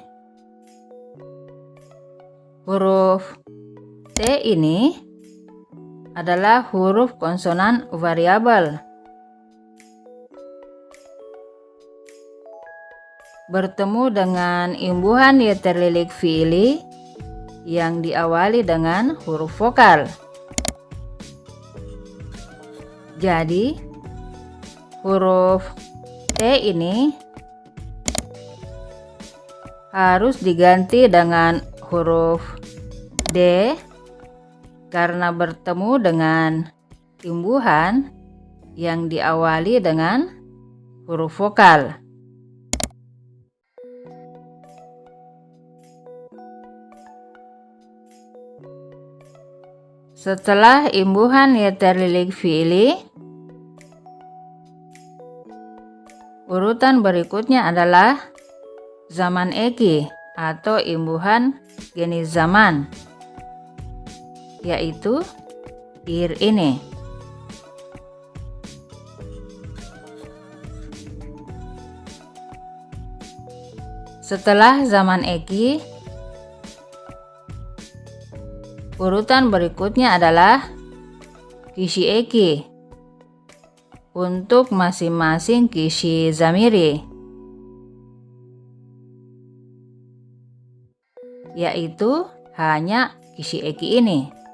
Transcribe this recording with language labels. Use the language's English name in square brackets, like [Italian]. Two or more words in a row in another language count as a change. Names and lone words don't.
[Indonesian] Huruf T ini adalah huruf konsonan variabel. Bertemu dengan imbuhan [Turkish] yeterlilik fiili [Indonesian] yang diawali dengan huruf vokal. Jadi, huruf T ini harus diganti dengan huruf D karena bertemu dengan imbuhan yang diawali dengan huruf vokal. Setelah imbuhan [Turkish] yeterlilik fiili, [Indonesian] urutan berikutnya adalah [Turkish] zaman eki [Indonesian] atau imbuhan jenis zaman, yaitu ir ini. Setelah [Turkish] zaman eki, [Indonesian] urutan berikutnya adalah [Turkish] kisi eki [Indonesian] untuk masing-masing [Turkish] kisi zamiri, [Indonesian] yaitu hanya [Turkish] kisi eki [Indonesian] ini.